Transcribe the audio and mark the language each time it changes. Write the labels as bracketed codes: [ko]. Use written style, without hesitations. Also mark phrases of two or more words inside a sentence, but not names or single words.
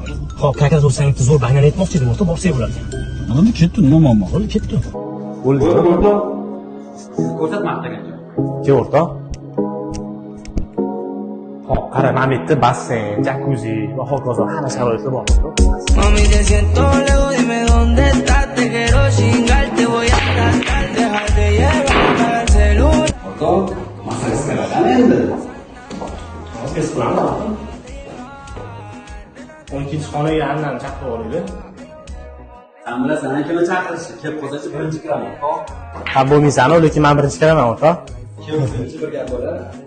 [uz] Xo'p, kaka so'rasang zo'r bangani aytmoqchi edim, o'rtoq, borsak bo'lardi. Bo'ldi, ketdi, nima muammo? Bo'ldi, ketdi. Bo'ldi. Ko'rsat maqtagan joy. Ke o'rtoq. Hop, qara, mana bu yerda basseyn, jakuzi va hokazo hamma sharoitlar bor. [es] Mami, te siento lejos, dime dónde estás, te quiero chingar, te voy a tratar, dejar de llevar al celular. [uz] O'rtoq, masalasi qanaqa endi? Hozir qilamiz. 12-xonaga andan chaqirib olaylik. Sen bilasan, kimni chaqirishni, kelib qolsa birinchi kiraman. Ha, bo'lmaysan, lekin men birinchi kiraman, o'rtoq. Kelsa bir gap bo'ladi.